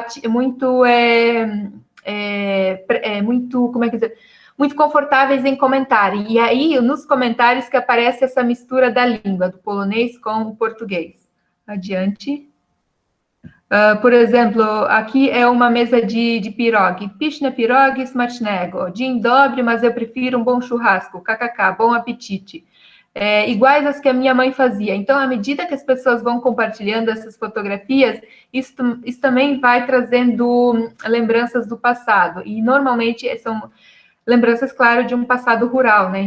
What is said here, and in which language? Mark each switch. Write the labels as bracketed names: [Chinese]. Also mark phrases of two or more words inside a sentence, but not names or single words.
[Portuguese] como é que dizer, muito confortáveis em comentar, e aí, nos comentários que aparece essa mistura da língua, do polonês com o português. Adiante. Por exemplo, aqui é uma mesa de pirogue. [Polish] Pyszne pirogi smacznego. Dzień dobry, [Portuguese] mas eu prefiro um bom churrasco. KKK, bom apetite. Iguais às que a minha mãe fazia. Então, à medida que as pessoas vão compartilhando essas fotografias, isso também vai trazendo lembranças do passado. E, normalmente, são lembranças, claro, de um passado rural, né?